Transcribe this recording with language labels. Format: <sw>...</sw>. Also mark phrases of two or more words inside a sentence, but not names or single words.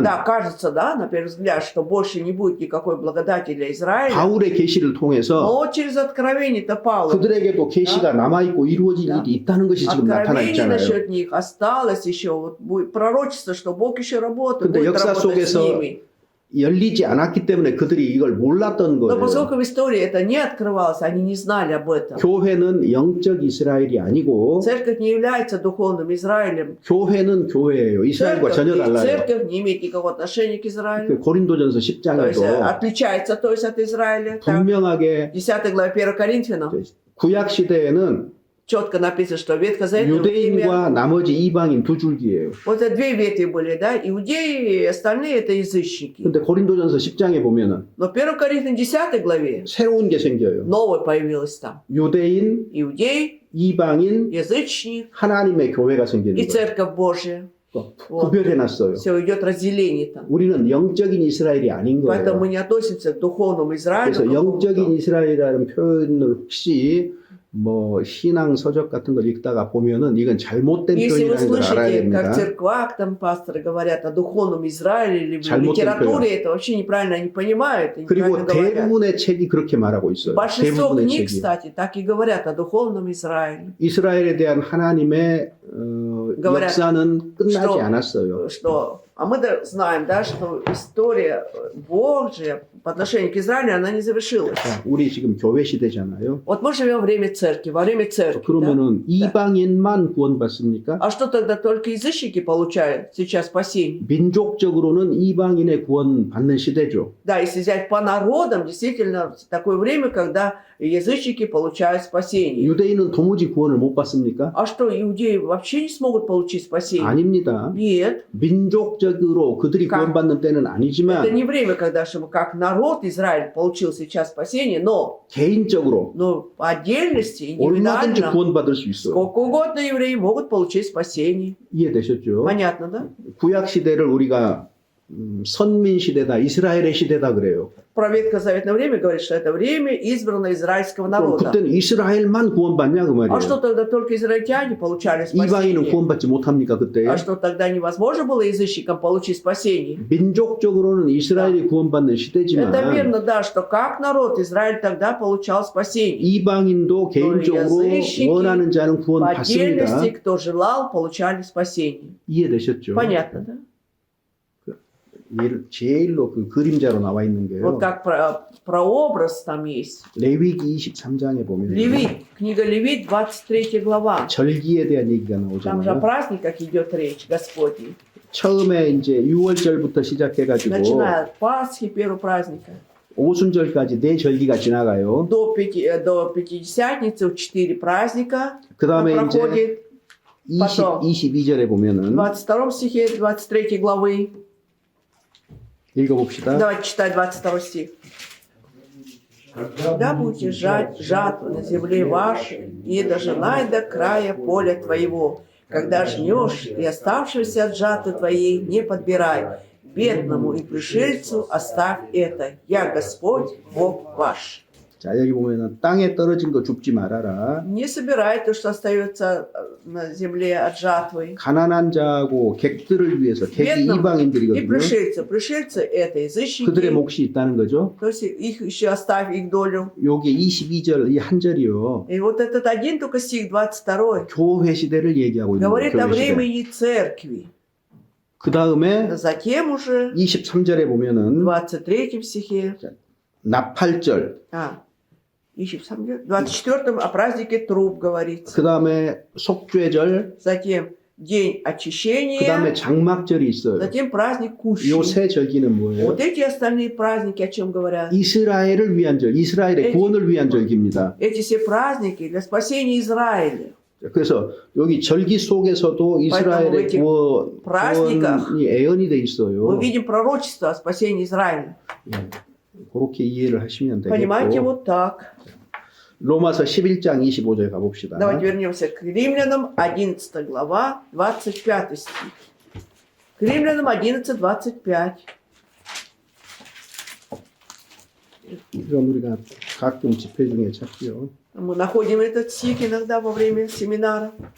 <ru>да, кажется, да, на первый взгляд, что больше не будет никакой благодати для Израиля,</ru> <ko>바울의 계시를 통해서</ko> <ru>но через откровение-то Павла,</ru> <ko>그들에게도 계시가 남아있고 이루어질</ko> <ru>Да.</ru> <ko>일이 있다는 것이 지금 나타나</ko> <ru>откровение</ru> <ko>있잖아요.</ko> <ru>насчет них осталось еще, вот будет пророчество, что Бог еще работает,</ru> <ko>근데</ko> <ru>будет</ru> <ko>역사</ko> <ru>работать с</ru> <ko>속에서</ko> <ru>ними.</ru> <ko>열리지 않았기 때문에 그들이 이걸 몰랐던</ko> <ru>Но</ru> <ko>거예요.</ko> <ru>поскольку в истории это не открывалось, они не знали об этом.</ru> <ko>교회는 영적 이스라엘이 아니고</ko> <ru>Церковь не является духовным Израилем.</ru> <ko>교회는 교회예요. 이스라엘과 전혀 달라요.</ko> <ru>Церковь не имеет никакого отношения к</ru> <ko>그</ko> <ru>Израилю.</ru> <ko>고린도전서</ko> <ru>То есть</ru> <ko>10장에도</ko> <ru>отличается то есть от Израиля. Так,</ru> <ko>분명하게</ko> <ru>в 10 главе 1 Коринфянам</ru> <ko>구약 시대에는</ko> <ru>четко написано, что в ветхозаветное время</ru> <ko>유대인과 나머지 이방인 두 줄기예요.</ko> <ru>вот это две ветви были, да, иудеи, и остальные это язычники.</ru> <ko>근데 고린도전서 10장에 보면은</ko> <ru>Но в 1 Коринфянам 10 главе</ru> <ko>새로운 게 생겨요.</ko> <ru>новое появилось там.</ru> <ko>유대인,</ko> <ru>Иудей,</ru> <ko>이방인,</ko> <ru>язычник</ru> <ko>하나님의 교회가 생기는</ko> <ru>и</ru> <ko>거예요.</ko> <ru>Церковь Божия.</ru> <ko>구별해놨어요.</ko> <ru>Все идет разделение там.</ru> <ko>우리는 영적인 이스라엘이 아닌</ko> <ru>Поэтому мы</ru> <ko>거예요.</ko> <ru>не относимся к духовному Израилю.</ru> <ko>그래서 영적인 이스라엘이라는 표현을 혹시 뭐 신앙 서적 같은 걸 읽다가 보면은 이건 잘못된</ko> <ru>Если вы</ru> <ko>표현이라는 걸 알아야</ko> <ru>слышите, как в</ru> <ko>됩니다.</ko> <ru>церквах там пасторы говорят о духовном Израиле или в</ru> <ko>잘못된</ko> <ru>литературе, это вообще неправильно они понимают и</ru> <ko>그리고</ko> <ru>неправильно говорят.</ru> <ko>대부분의 책이 그렇게 말하고 있어요.</ko> <ru>Большинство</ru> <ko>대부분의</ko> <ru>книг,</ru> <ko>책이.</ko> <ru>кстати, так и говорят о духовном Израиле.</ru> <ko>이스라엘에 대한 하나님의</ko> <ru>говорят,</ru> <ko>역사는 끝나지</ko> <ru>что-</ru> <ko>않았어요.</ko> <ru>А мы знаем, да, что история Божья по отношению к Израилю, она не завершилась.</ru> <ko>자, 우리 지금 교회 시대잖아요.</ko> <ru>Вот мы живем во время церкви, во время церкви. Да?</ru> <ko>그러면은 이방인만 구원받습니까?</ko> <ru>А что тогда только язычники получают сейчас спасение?</ru> <ko>민족적으로는 이방인의 구원 받는 시대죠.</ko> <ru>Да, если взять по народам, действительно такое время, когда язычники получают спасение.</ru> <ko>유대인은 도무지 구원을 못 받습니까?</ko> <ru>А что, иудеи вообще не смогут получить спасение?</ru> <ko>아닙니다.</ko> <ru>Нет.</ru> <ko>민족적으로 그들이</ko> <ru>Как?</ru> <ko>구원받는 때는</ko> <ru>Это</ru> <ko>아니지만</ko> <ru>не время, когда чтобы как народ Израиль получил сейчас спасение, но</ru> <ko>개인적으로</ko> <ru>по отдельности,</ru> <ko>얼마든지</ko> <ru>индивидуально,</ru> <ko>구원받을 수 있어요.</ko> <ru>сколько угодно евреи могут получить спасение.</ru> <ko>이해되셨죠?</ko> <ru>Понятно, да?</ru> <ko>구약 시대를 우리가 선민 시대다, 이스라엘의 시대다 그래요.</ko> <ru>Про ветхозаветное время говорит, что это время избранное израильского</ru> <ko>그럼</ko> <ru>народа.</ru> <ko>그때는 이스라엘만 구원받냐 그</ko> <ru>А что</ru> <ko>말이에요.</ko> <ru>тогда только израильтяне получали</ru> <ko>이방인은</ko> <ru>спасение?</ru> <ko>구원받지 못합니까 그때?</ko> <ru>А что тогда невозможно было язычникам получить спасение?</ru> <ko>민족적으로는 이스라엘이 구원받는</ko> <ru>Это</ru> <ko>시대지만</ko> <ru>верно, да, что как народ Израиль тогда получал спасение.</ru> <ko>이방인도 개인적으로</ko> <ru>язычники</ru> <ko>원하는 자는</ko> <ru>По</ru> <ko>구원받습니다.</ko> <ru>отдельности, кто желал, получали спасение.</ru> <ko>이해되셨죠?</ko> <ru>Понятно, да?</ru> <ko>제일로 그 그림자로 나와 있는 게요.</ko> <ru>Вот как прообраз там есть.</ru> <ko>레위기 23장에 보면</ko> <ru>Левит, книга Левит, 23 глава.</ru> <ko>절기에 대한 얘기가</ko> <ru>Там же о</ru> <ko>나오잖아요.</ko> <ru>праздниках идет речь, Господи.</ru> <ko>처음에 이제 6월절부터 시작해가지고</ko> <ru>Начиная от Пасхи, первого праздника,</ru> <ko>오순절까지 네 절기가 지나가요.</ko> <ru>до Пятидесятницы 4 праздника</ru> <ko>그 다음에 이제</ko> <ru>проходит.</ru> <ko>22절에</ko> <ru>В</ru> <ko>보면은</ko> <ru>22 стихе 23 главы.</ru> <ko>읽어봅시다.</ko> <ru>Давайте читать 22 стих. Когда будете жать жатву на земле вашей, и дожинай до края поля твоего, когда жнешь, и оставшегося от жатвы твоей не подбирай, бедному и пришельцу оставь это, я Господь, Бог ваш.</ru> <ko>자 여기 보면은 땅에 떨어진 거 줍지 말아라.</ko> <ru>Не собирай то, что остается на земле от жатвы.</ru> <ko>가난한 자하고 객들을 위해서 객이</ko> <ru>Бедному и</ru> <ko>이방인들이거든요.</ko> <ru>пришельцы. Пришельцы это язычники.</ru> <ko>그들의 몫이 있다는 거죠.</ko> <ru>То есть их еще оставь, их долю.</ru> <ko>요게 22절 이 한 절이요.</ko> <ru>И вот этот один только стих 22</ru> <ko>교회 시대를 얘기하고 있는</ko> <ru>говорит</ru> <ko>거예요.</ko> <ru>о</ru> <ko>교회 시대.</ko> <ru>времени церкви.</ru> <ko>그 다음에</ko> <ru>Затем уже</ru> <ko>23절에</ko> <ru>в</ru> <ko>보면은</ko> <ru>23 стихе,</ru> <ko>나팔절,</ko> <ru>24 о празднике труб говорится.</ru> <ko>그 다음에 속죄절,</ko> <ru>Затем день</ru> <ko>그</ko> <ru>очищения,</ru> <ko>다음에 장막절이 있어요.</ko> <ru>затем праздник кущи.</ru> <ko>요 세 절기는 뭐예요?</ko> <ru>Вот эти остальные праздники, о чем говорят?</ru> <ko>이스라엘을 위한 절, 이스라엘의 구원을 위한 절기입니다.</ko> <ru>Эти все праздники для спасения Израиля.</ru> <ko>그래서 여기 절기 속에서도 이스라엘의</ko> <ru>этих праздниках</ru> <ko>구원이 애언이 돼</ko> <ru>Мы</ru> <ko>있어요.</ko> <ru>видим пророчество о спасении Израиля.</ru> <ko>예, 그렇게 이해를 하시면</ko> <ru>Понимаете,</ru> <ko>되겠고</ko> <ru>вот так.</ru> <ko>로마서 11장 25절 가봅시다.</ko> <ru>Давайте вернемся к Римлянам, 11 глава, 25 стих. К Римлянам 11:25. 이건 우리가 가끔 집회 중에 찾지요. Мы находим этот стих иногда во время семинара.</ru>